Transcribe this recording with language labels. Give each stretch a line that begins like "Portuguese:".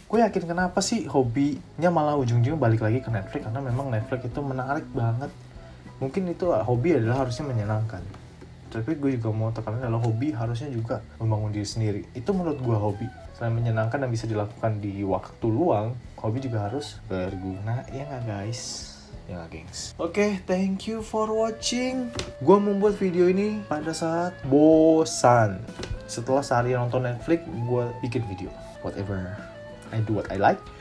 Indonesian: Gue yakin kenapa sih hobinya malah ujung-ujungnya balik lagi ke Netflix, karena memang Netflix itu menarik banget. Mungkin itu hobi adalah harusnya menyenangkan, tapi gue juga mau tekanin adalah hobi harusnya juga membangun diri sendiri. Itu menurut gue hobi. Selain menyenangkan dan bisa dilakukan di waktu luang, hobi juga harus berguna, ya nggak guys? Ya gengs.
English: Oke, thank you for watching.
Indonesian: Gue membuat video ini pada saat bosan. Setelah seharian nonton Netflix, gue bikin video.
English: Whatever, I do what I like.